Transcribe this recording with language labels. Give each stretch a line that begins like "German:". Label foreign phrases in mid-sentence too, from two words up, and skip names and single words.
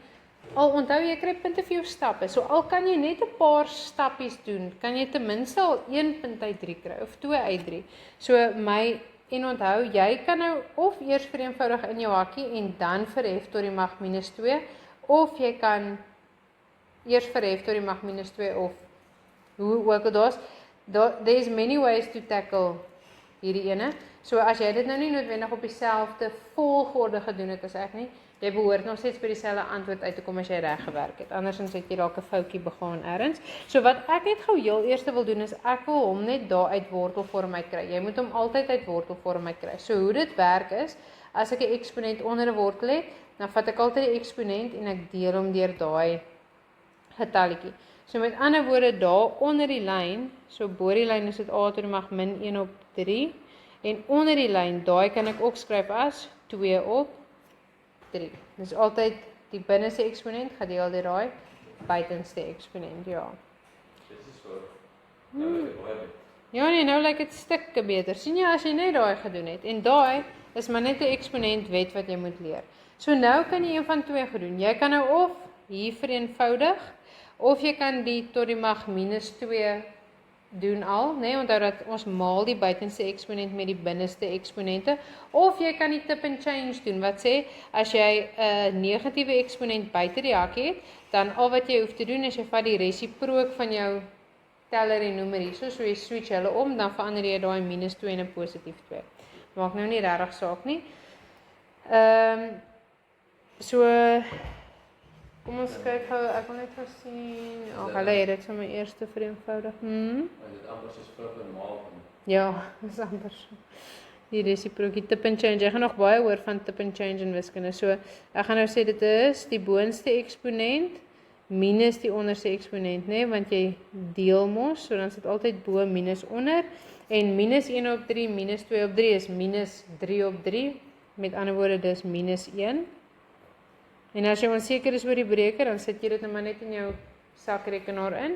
Afrikaans: Al onthou jy kry punte vir jou stappe, so al kan jy net 'n paar stappies doen, kan jy ten minste al 1 punt uit 3 kry, of 2 uit 3. So en onthou, jy kan nou of eers vereenvoudig in jou hakkie en dan verhef tot die mag minus 2, of jy kan eers verhef tot die mag minus 2 of hoe ook
English: there's many ways to tackle
Afrikaans: hierdie ene. So as jy dit nou nie noodwendig op dieselfde volgorde gedoen het as ek nie, Jy behoort nog steeds by dieselfde antwoord uit te kom as jy reg gewerk het. Andersins het jy dalk 'n foutjie begaan ergens. So wat ek net gou heel eers wil doen is ek wil hom net daar uit wortelvorm uit kry. Jy moet hom altyd uit wortelvorm uit kry. So hoe dit werk is, as ek 'n eksponent onder 'n wortel het, dan vat ek altyd die eksponent en ek deel hom deur daai getalletjie. So met ander woorde daar onder die lyn, so bo die lyn is dit a to die mag min 1 op 3 en onder die lyn, daai kan ek ook skryf as 2 op 3. Dis altyd die binneste eksponent gedeel deur daai buitenste eksponent, ja. Dit is so. Nou lyk dit baie beter. Ja nee, nou lyk dit stukke beter. Sien jy as jy net daai gedoen het en daai is maar net 'n eksponent wet wat jy moet leer. So nou kan jy een van twee gedoen. Jy kan nou of hier vereenvoudig of jy kan die tot die mag minus 2 doen al, nee, onthou dat ons maal die buitenste eksponent met die binneste eksponente, of jy kan die
English: tip and change
Afrikaans: doen, wat sê, as jy 'n negatiewe eksponent buite die hakkie het, dan al wat jy hoef te doen is jy vat die resiprook van jou teller en noemer hier, so jy switch hulle om, dan verander jy daai minus 2 en 'n positief 2. Maak nou nie regtig saak nie. So kom ons kyk gou, ek wil net gou sien. Ag, hulle het dit sommer eers te vereenvoudig. En dit amper soos vrug en maal. Ja, dis amper so. Die resiprookie
English: tip and change.
Afrikaans: Jy gaan nog baie hoor van
English: tip and change
Afrikaans: in wiskunde. So, ek gaan nou sê dit is die boonste eksponent minus die onderste eksponent, né? Want jy deel mos, so dan sit altyd bo minus onder en minus 1 op 3 minus 2 op 3 is minus 3 op 3. Met ander woorde dis minus 1. En as jy onseker is oor die breker, dan sit jy dit nou maar net in jou sakrekenaar in.